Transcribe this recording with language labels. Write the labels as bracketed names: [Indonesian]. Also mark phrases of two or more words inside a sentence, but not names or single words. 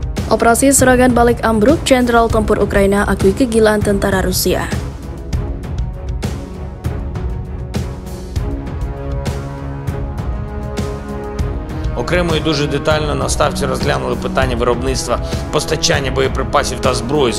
[Indonesian] Operasi serangan balik ambruk, Jenderal Tempur Ukraina akui kegilaan tentara Rusia. [Ukrainian] Окремо і дуже детально на ставці розглянули питання виробництва, постачання боєприпасів та зброї.